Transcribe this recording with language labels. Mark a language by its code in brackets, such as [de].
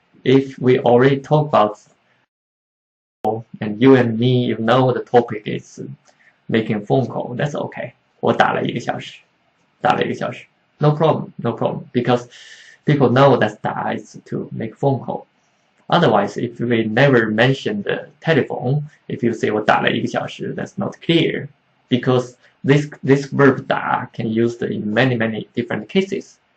[en] If we already talk about and you and me, you know the topic is making a phone call, that's okay. [zh] 我打了1个小时，打了1个小时。 [en] No problem, no problem. Because people know that 打 is to make phone call. Otherwise, if we never mention the telephone, if you say [zh] 我打了1个小时, [en] that's not clear. Because this verb 打 can be used in many different cases.